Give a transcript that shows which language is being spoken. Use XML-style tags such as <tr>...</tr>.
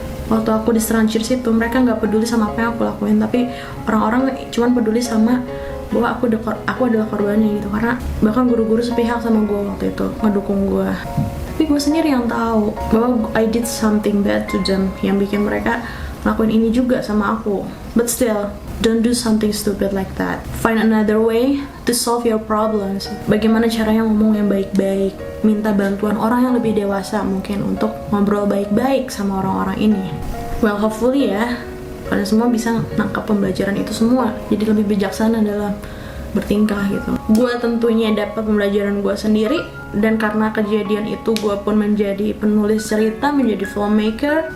<id>Waktu aku di Stranchers itu, mereka nggak peduli sama apa yang aku lakuin, tapi orang-orang cuma peduli sama bahwa aku adalah korbannya gitu. Karena bahkan guru-guru sepihak sama gue waktu itu, ngedukung gue. Tapi gue sendiri yang tahu bahwa</id> <en>I did something bad to them,</en> <id>yang bikin mereka ngelakuin ini juga sama aku.</id> <en>But still, don't do something stupid like that. Find another way to solve your problems.</en> <id>Bagaimana caranya ngomong yang baik-baik, minta bantuan orang yang lebih dewasa mungkin untuk ngobrol baik-baik sama orang-orang ini.</id> <en>Well, hopefully</en> <id>ya, kalian semua bisa nangkap pembelajaran itu semua, jadi lebih bijaksana dalam bertingkah gitu. Gue tentunya dapat pembelajaran gue sendiri, dan karena kejadian itu gue pun menjadi penulis cerita, menjadi filmmaker.</id>